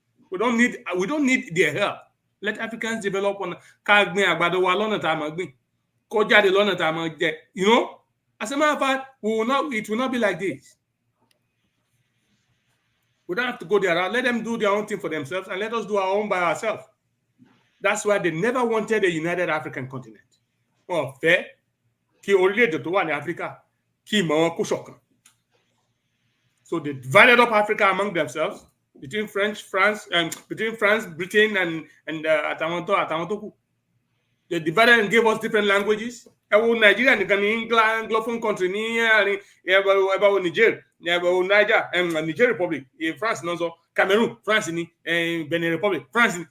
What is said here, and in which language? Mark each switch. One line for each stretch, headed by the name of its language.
English: We don't need their help. Let Africans develop on
Yoruba: kagbin àgbàdo wa lọ́nà tá máa gbìn. Kó jáde lọ́nà tá máa jẹ.
English: You know? As a matter of fact, it will not be like this. We don't have to go there. Let them do their own thing for themselves and let us do our own by ourselves. That's why they never wanted a united African continent.
Yoruba: Wọ́n fẹ́ kí orílẹ̀-èdè tó wà ní Africa kí ìmọ̀ wọn kó ṣọ̀kan.
English: So they divided up Africa among themselves. Between France, Britain, and Atamanto. They divided and gave us different languages. Nigeria, Anglophone country, about Niger, Niger, Niger Republic, France, Cameroon, France, Benin Republic, France.